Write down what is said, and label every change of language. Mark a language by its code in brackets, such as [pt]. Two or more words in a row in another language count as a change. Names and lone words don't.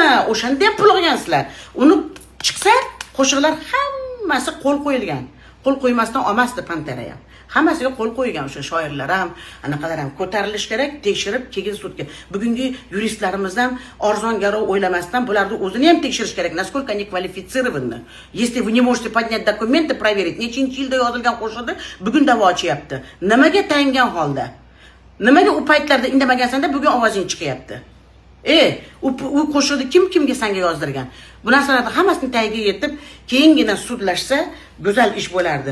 [uz] O'shanda ham pul olgansizlar. Uni chiqsa, qo'shiqlar hammasi qo'l qo'yilgan. Qo'l qo'ymasdan olmasdi Pantera ham. Hammasiga qo'l qo'ygan o'sha shoirlar ham, anaqalar ham ko'tarilish kerak, tekshirib, keyin sudga. Bugungi yuristlarimiz ham arzon garov o'ylamasdan bularni o'zini ham tekshirish kerak. [ru] Насколько они квалифицированы. Если вы не можете поднять документы, проверить, [uz] nechinchi yilda yozilgan qo'shiqni bugun da'vo ochyapti. Nimaga tayingan holda? Nimaga u paytlarda indamagansanda bugun ovozing chiqyapti? U qo'shiqni kimga senga yozdirgan? Bu narsalarni hammasini tagiga yetib, keyingina sudlashsa go'zal ish bo'lardi.